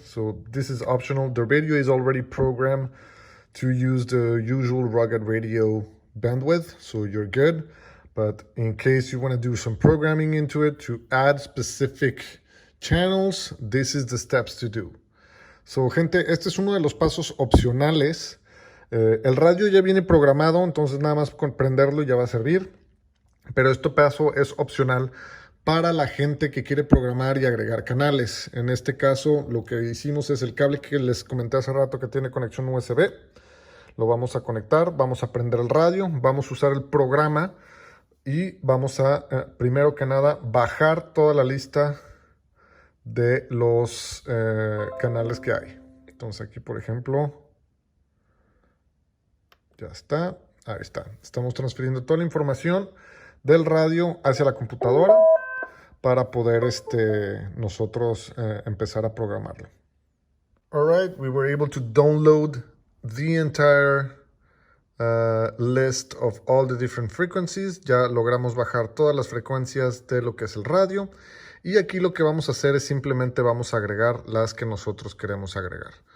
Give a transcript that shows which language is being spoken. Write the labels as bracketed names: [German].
[English] So this is optional. The radio is already programmed to use the usual rugged radio bandwidth, so you're good. But in case you want to do some programming into it to add specific channels, this is the steps to do. [Spanish] So, gente, este es uno de los pasos opcionales. El radio ya viene programado, entonces nada más con prenderlo ya va a servir. Pero este paso es opcional para la gente que quiere programar y agregar canales. En este caso, lo que hicimos es el cable que les comenté hace rato que tiene conexión USB. Lo vamos a conectar, vamos a prender el radio, vamos a usar el programa. Y vamos a, primero que nada, bajar toda la lista de los canales que hay. Entonces aquí, por ejemplo, ya está. Ahí está. Estamos transfiriendo toda la información del radio hacia la computadora para poder nosotros empezar a programarlo. [English] All right, we were able to download the entire list of all the different frequencies. [Spanish] Ya logramos bajar todas las frecuencias de lo que es el radio, y aquí lo que vamos a hacer es simplemente vamos a agregar las que nosotros queremos agregar.